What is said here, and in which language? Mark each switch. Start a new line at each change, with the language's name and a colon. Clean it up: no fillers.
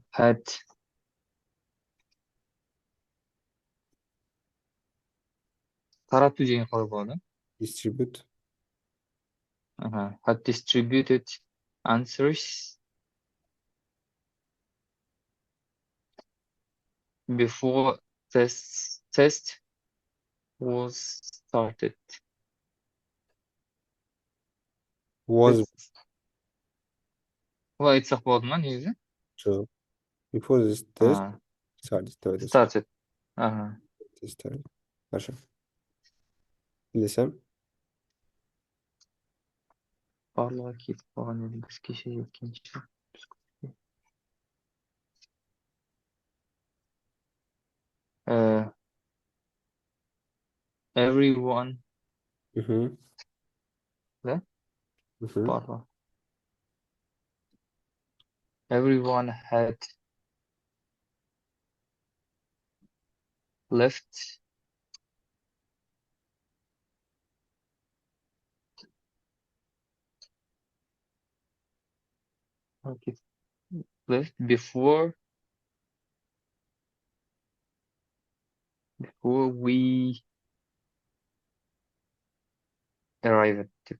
Kazakh: had тарату деген қалай болады?
English: distribute Had distributed answers before test was started. was
Kazakh: Олай айтсақ болады ма негізі?
English: to before this test started.
Russian: Давайте
English: Started. Ага. test started.
Russian: Хорошо.
Kazakh: Келесі. Барлығы кетіп қалған еді біз кеше жеткенше.
English: Everyone да?
Kazakh: Барлығы.
English: Everyone had left before we arrived.